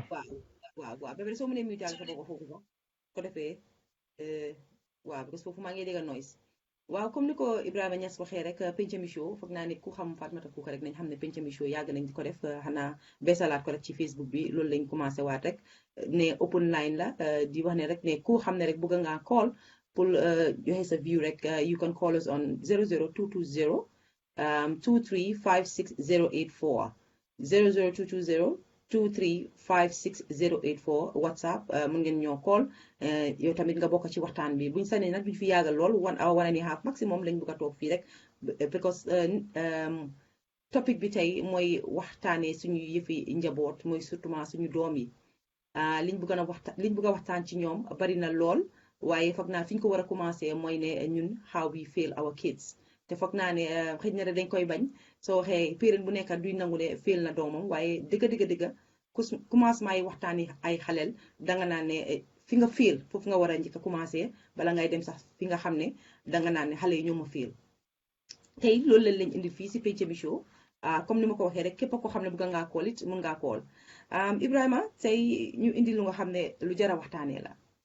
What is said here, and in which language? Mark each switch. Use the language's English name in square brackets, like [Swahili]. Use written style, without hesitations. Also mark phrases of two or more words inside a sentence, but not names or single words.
[Wolof] waaw ba pare soo mënee mutal sa bopp foofu sax ko defee waaw [French] parce que [Wolof] foofu maa ngi dégg noise waaw comme ni ko Ibrahima Niass waxee rek penc mi show foog naa ne ku xam Fatoumata Koka rek nañ xam ne penc mi show yàgg nañ di ko def xanaa beesalaat ko rek ci Facebook bi loolu lañ commencé waat rek ne [English] open line [Wolof] la di wax ne rek ne ku xam ne rek bëgg ngaa call pour joxe sa view rek [English] you can call us on 00220 [Wolof] 2356084 00220 2356084 WhatsApp mun ngeen ñoo call yow tamit nga bokk ci waxtaan bi buñ sanee nag duñ fi yàggal lool [English] 1 hour 1 and a half maximum [Wolof] lañ bëgg a toog fii rek because topic bi tey mooy waxtaanee suñu yëfi njaboot mooy surtout suñu doom yi liñ bëgg a waxtaan ci ñoom bari na lool waaye foog naa fi ñu ko war a commencé mooy ne ñun [English] how we fail our [Wolof] kids te foog naa ne xëy na dañ koy bañ soo waxee parent bu nekk duy nangu ne fail na doomam waaye dëgg commencement yi waxtaani ay xaleel danga naan ne fi nga fail foofu nga war a njëkk a commencé bala ngay dem sax fi nga xam ne danga naan ne xale yi ñoo ma fail tey loolu lañ indi fii si penc mi show comme ni ma ko waxee rek képp ko xam ne bëgg ngaa kool it mun ngaa kool Ibrahima tey ñu indi lu nga xam ne lu jar a waxtaanee la